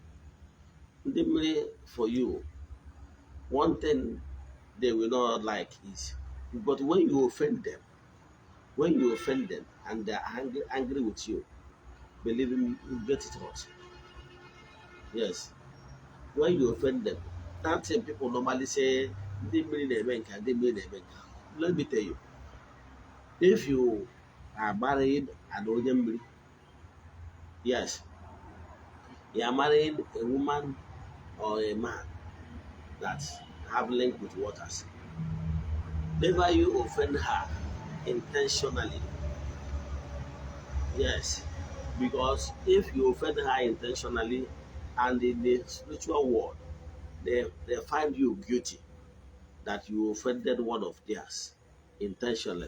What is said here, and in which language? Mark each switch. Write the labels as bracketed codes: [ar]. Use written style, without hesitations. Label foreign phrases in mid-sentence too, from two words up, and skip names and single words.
[en] In the mmiri for you, one thing they will not like is, but when you offend them and they're angry with you, believe me, you get it hot. Yes. When you offend them, that thing people normally say, [ig] "Ndị mmiri na-eme nke a, ndị mmiri na-eme nke a." [en] Let me tell you, if you are married an [ig] onye mmiri, [en] yes, you are marrying a woman or a man that have link with waters. Never you offend her intentionally. Yes, because if you offend her intentionally, and in the spiritual world, they find you guilty that you offended one of theirs intentionally.